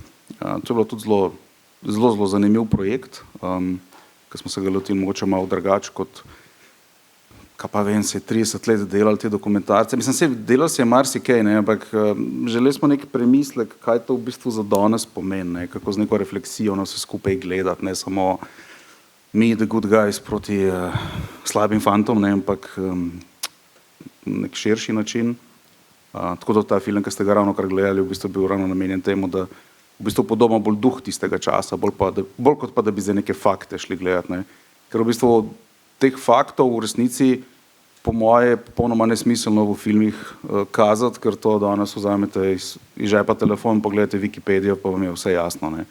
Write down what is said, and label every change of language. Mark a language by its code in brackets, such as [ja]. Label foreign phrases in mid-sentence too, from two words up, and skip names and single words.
[sl] To je bilo tudi zelo zanimiv projekt, ko smo se ga lotili mogoče malo drugače kot, kaj pa vem, se je 30 let delali te dokumentarce. Mislim, delali se je marsikaj, ne, ampak želeli smo neki premislek, kaj to v bistvu za danes pomeni, ne, kako z neko refleksijo na vse skupaj gledati, ne samo me, [en] the good guys, [sl] proti slabim fantom, ne, ampak nek širši način. Tako da ta film, ki ste ga ravnokar gledali, v bistvu bil ravno namenjen temu, da v bistvu podoba bolj duh tistega časa, bolj kot pa, da bi za neke fakte šli gledati, ne. Ker v bistvu teh faktov v resnici po moje popolnoma nesmiselno v filmih kazati, ker to danes vzamete iz žepa telefon, pogledate Wikipedijo, pa vam je vse jasno, ne.